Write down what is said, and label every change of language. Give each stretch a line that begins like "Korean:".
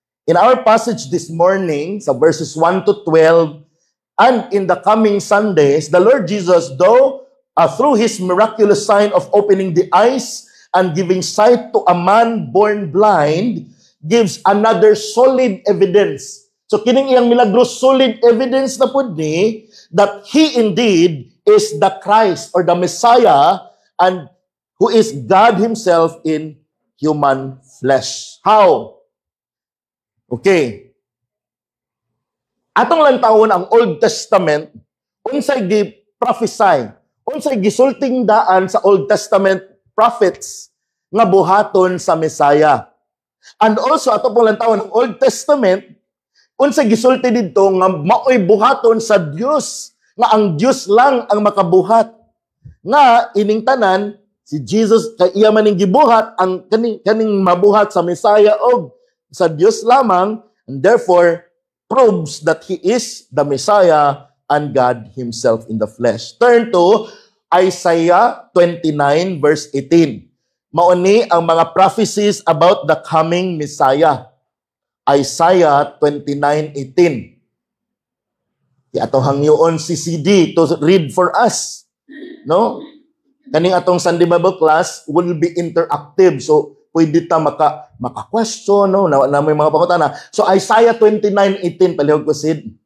English: In our passage this morning, sa verses 1 to 12, and in the coming Sundays, the Lord Jesus, though through his miraculous sign of opening the eyes and giving sight to a man born blind, gives another solid evidence. So kining iyang milagros, solid evidence na pud ni that he indeed is the Christ or the Messiah, and who is God himself in human flesh. How? Okay.
Cebuano: Atong lantawon ang Old Testament, unsay gi-prophesy, unsay gisulting daan sa Old Testament prophets nga buhaton sa Messiah. And also ato pong lantawon ang Old Testament, unsay gisulti didto nga maoy buhaton sa Dios, nga ang Dios lang ang makabuhat. Nga ining tanan si Jesus kay iya maning gibuhat ang kaning mabuhat sa Messiah og sa Dios lamang, and therefore proves that he is the Messiah and God himself in the flesh.
English: Turn to Isaiah 29 verse 18.
Cebuano: Mauni ang mga prophecies about the coming Messiah.
English: Isaiah 29:18.
Cebuano: Ato hangyoon si CD to read for us.
English: No? Kaning atong Sunday Bible class will be interactive.
Cebuano: So pwede ta maka-question, no? Na may mga pangutana. So Isaiah 29:18 palihog ko Sid.